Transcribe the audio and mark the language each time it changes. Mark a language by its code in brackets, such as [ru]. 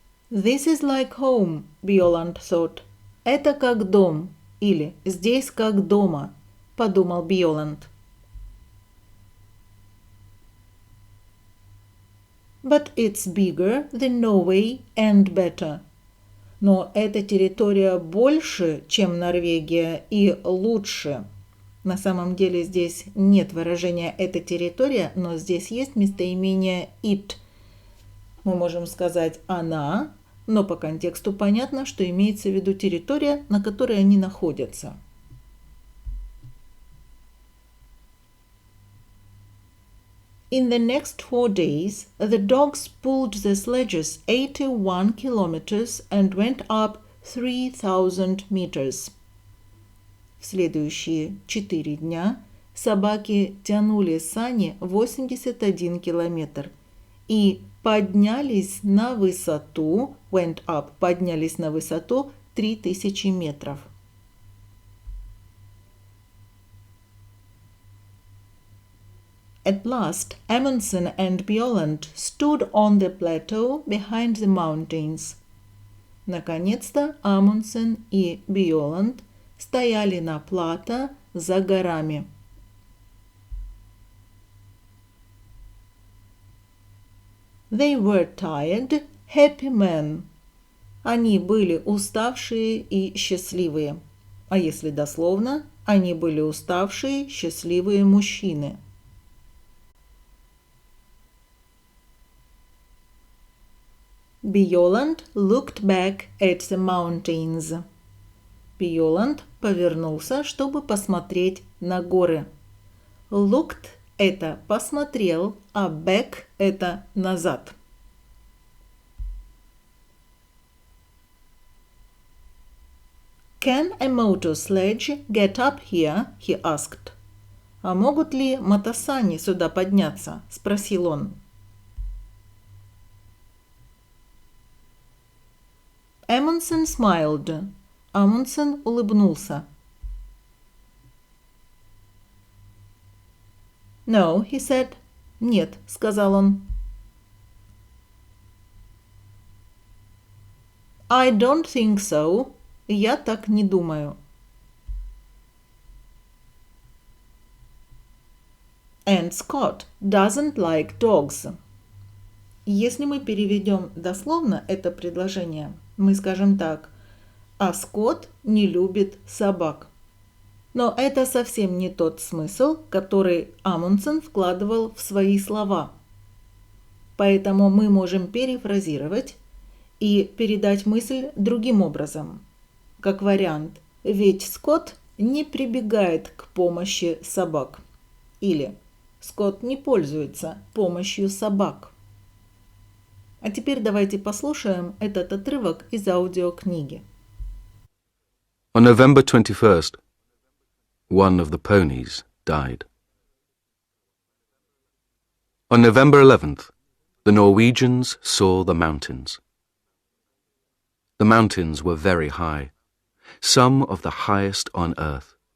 [en] This is like home, Bjaaland thought. [ru] Это как дом, или здесь как дома, подумал Bjaaland. [en] But it's bigger than Norway and better. [ru] Но эта территория больше, чем Норвегия, и лучше. На самом деле здесь нет выражения «эта территория», но здесь есть местоимение it. Мы можем сказать «она», но по контексту понятно, что имеется в виду территория, на которой они находятся. [en] In the next 4 days, the dogs pulled the sledges 81 kilometers and went up 3000 meters. [ru] В следующие 4 дня собаки тянули сани 81 километр и поднялись на высоту, [en] went up, [ru] поднялись на высоту 3000 метров. [en] At last, Amundsen and Bjaaland stood on the plateau behind the mountains. [ru] Наконец-то Амундсен и Bjaaland стояли на плато за горами. [en] They were tired, happy men. [ru] Они были уставшие и счастливые. А если дословно, они были уставшие, счастливые мужчины. [en] Bjaaland looked back at the mountains. [ru] Bjaaland повернулся, чтобы посмотреть на горы. Looked – это посмотрел, а back – это назад. [en] Can a motor sledge get up here? He asked. [ru] А могут ли мотосани сюда подняться? Спросил он. [en] Amundsen smiled. [ru] Amundsen улыбнулся. [en] No, he said. [ru] Нет, сказал он. [en] I don't think so. [ru] Я так не думаю. [en] And Scott doesn't like dogs. [ru] Если мы переведем дословно это предложение, мы скажем так: а Скотт не любит собак. Но это совсем не тот смысл, который Амундсен вкладывал в свои слова. Поэтому мы можем перефразировать и передать мысль другим образом. Как вариант: ведь Скотт не прибегает к помощи собак. Или Скотт не пользуется помощью собак. А теперь давайте послушаем этот отрывок из аудиокниги. [en] On November 21st, one of the ponies died. On November 11th, the Norwegians saw the mountains. The mountains were very high, some of the highest on earth.